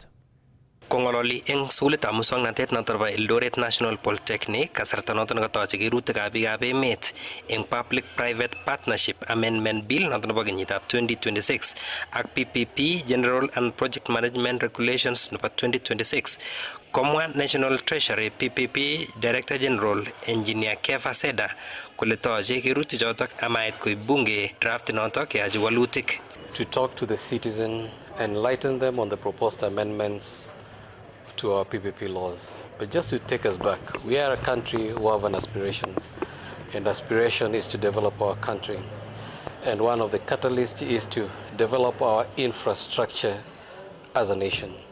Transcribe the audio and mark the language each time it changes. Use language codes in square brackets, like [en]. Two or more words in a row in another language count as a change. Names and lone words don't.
[kln] Kongololi eng sukulitab muswoknotet noton nebo Eldoret National Polytechnic kasarta noton nekatochi kerutikab biikab emet eng Public Private Partnership Amendment Bill noton nebo kenyitab 2026 ak PPP General and Project Management Regulations nebo 2026 komwa National Treasury PPP Director General Engineer Kass kole toche kerutichotok amait koib bunge draft notok keyachi walutik. [en] To talk to the citizen, enlighten them on the proposed amendments to our PPP laws. But just to take us back, we are a country who have an aspiration, and aspiration is to develop our country. And one of the catalysts is to develop our infrastructure as a nation.